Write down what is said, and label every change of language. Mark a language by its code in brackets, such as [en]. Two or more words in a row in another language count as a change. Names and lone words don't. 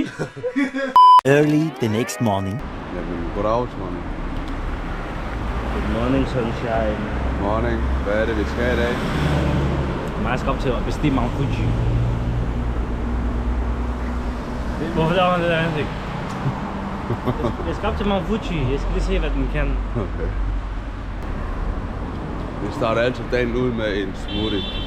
[en] Early the next morning. [da] Jamen, goddag, [en] morning. Good morning, sunshine. Morning. [da] Hvad er det, vi skal i dag? Jeg skal op til at bestige Mount Fuji. Hvorfor laver han det der ansigt? Jeg skal op til Mount Fuji. Jeg skal lige se, hvad den kan. Okay. Vi starter altid dagen ud med en smoothie.